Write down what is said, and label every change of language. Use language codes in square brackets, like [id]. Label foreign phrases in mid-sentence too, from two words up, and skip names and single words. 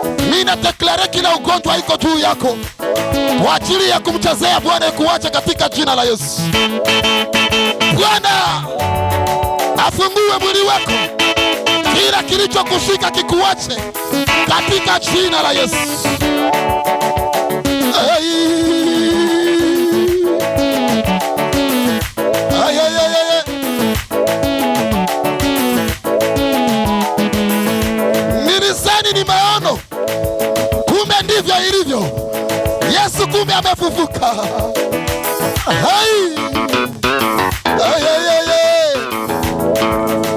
[sw] Ninadeklare kila ugonjwa iko juu yako. kwa ajili ya kumchezea Bwana ikuache katika jina la Yesu. Bwana afungue mwili wako, kila kilichokushika kikuache katika jina la Yesu. Hey. Ay, ay, ay, ay, ay. Nilizani ni maono, Kumbe ndivyo ilivyo. Yesu kumbe amefufuka. Hai! Ai, ai, ai, ai.